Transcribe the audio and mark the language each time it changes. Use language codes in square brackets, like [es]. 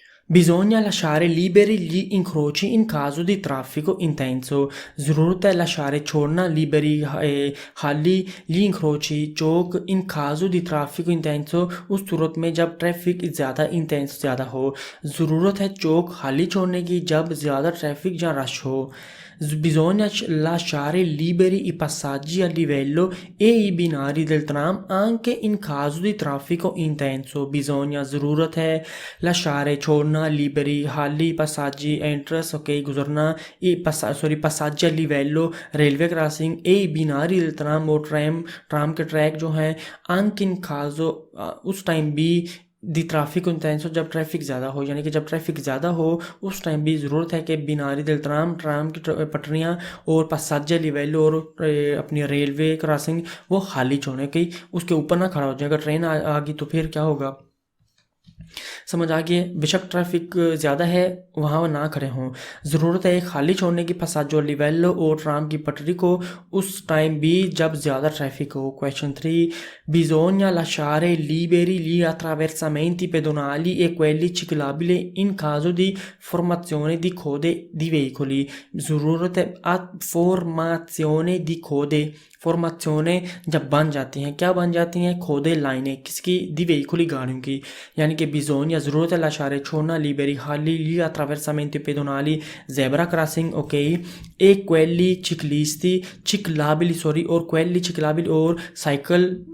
[it] Bisogna lasciare liberi gli incroci in caso di traffico intenso. [hi] ज़रूरत है lasciare छोड़ना liberi खाली gli incroci Chowk in caso di traffico intenso उस सूरत में जब ट्रैफिक ज़्यादा इंटेंस ज़्यादा हो. ज़रूरत है चौक खाली छोड़ने की जब ज़्यादा ट्रैफिक या रश हो. [it] Bisogna lasciare liberi i passaggi a livello e i binari del tram anche in caso di traffico intenso. [hi] Bisogna ज़रूरत है lasciare छोड़ना liberi खाली passaggi entrance ok गुजरना passaggi a livello railway crossing e i binari del tram और tram के track जो हैं anche in caso उस टाइम भी दी ट्रैफिक इंटेंस हो जब ट्रैफिक ज़्यादा हो यानी कि जब ट्रैफिक ज़्यादा हो उस टाइम भी ज़रूरत है कि बिनारी दिल ट्राम की पटरियाँ और पासाजा लिवेलो और अपनी रेलवे क्रॉसिंग वो खाली छोड़ने की उसके ऊपर ना खड़ा हो जाएगा. ट्रेन आ गई तो फिर क्या होगा समझ आ गया. बेशक ट्रैफिक ज़्यादा है वहाँ ना खड़े हों. ज़रूरत है खाली छोड़ने की passaggio a livello और ट्राम की पटरी को उस टाइम भी जब ज़्यादा ट्रैफिक हो. [it] क्वेश्चन 3 bisogna lasciare liberi gli attraversamenti pedonali e quelli ciclabili in caso di formazione di code di veicoli. [hi] ज़रूरत है formazione di code फॉर्माzione जब बन जाती हैं क्या बन जाती हैं खोदे लाइनें किसकी दी वेहिकुली गाड़ियों की यानी कि bisogna ज़रूरत है lasciare छोड़ना liberi खाली gli attraversamenti pedonali zebra crossing ok e quelli ciclisti ciclabili और quelli ciclabili और साइकिल